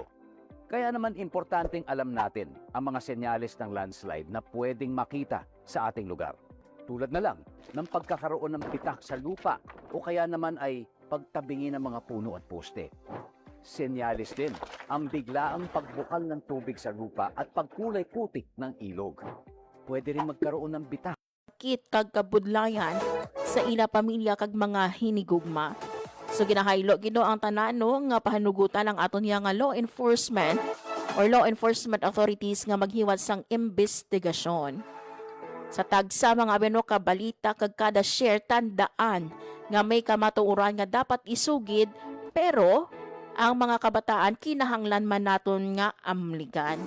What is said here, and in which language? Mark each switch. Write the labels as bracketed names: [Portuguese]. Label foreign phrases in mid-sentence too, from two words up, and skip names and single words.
[Filipino] Kaya naman importanteng alam natin ang mga senyales ng landslide na pwedeng makita sa ating lugar. Tulad na lang ng pagkakaroon ng pitak sa lupa o kaya naman ay pagtabingi ng mga puno at poste. Senyales din ang biglaang pagbukal ng tubig sa lupa at pagkulay-putik ng ilog. Pwede rin magkaroon ng bitak. [Hiligaynon] Kit kag kabudlayan sa ila pamilya kag mga hinigugma. So ginahaylo gino ang tanano nga pahanugutan ang aton nga [English] law enforcement or law enforcement authorities [Hiligaynon] nga maghiwat sang investigasyon. Sa tagsa mga abeno ka balita kag kada share tandaan nga may kamatuoran nga dapat isugid pero ang mga kabataan kinahanglan man naton nga amligan.